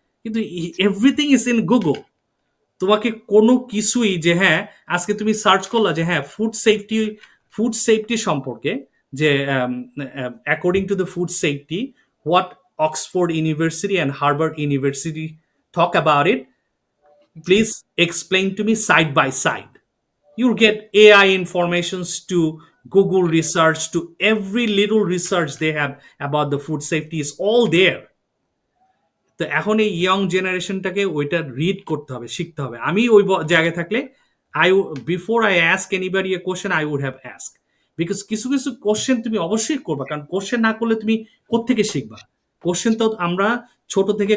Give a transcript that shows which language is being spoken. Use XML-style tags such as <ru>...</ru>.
<bn>কিন্তু</bn> <en>Everything is in Google.</en> <bn>তোমাকে কোনো কিছুই যে হ্যাঁ, আজকে তুমি সার্চ করলা যে হ্যাঁ ফুড সেফটি সম্পর্কে, যে</bn> <en>according to the food safety, what Oxford University and Harvard University talk about it,</en> <bn>G,</bn> <en>please explain to me side by side. You'll get AI informations to Google research, to every little research they have about the food safety is all there.</en> <bn>তো এখন এই young জেনারেশনটাকে ওইটা read করতে হবে, শিখতে হবে। আমি ওই জায়গায় থাকলে</bn> <en>I before I ask anybody a question I would have ask,</en> <bn>because কিছু কিছু কোশ্চেন তুমি অবশ্যই করবা, কারণ কোশ্চেন না করলে তুমি কোত্থেকে শিখবা? কোশ্চেন তো আমরা ছোট থেকে</bn>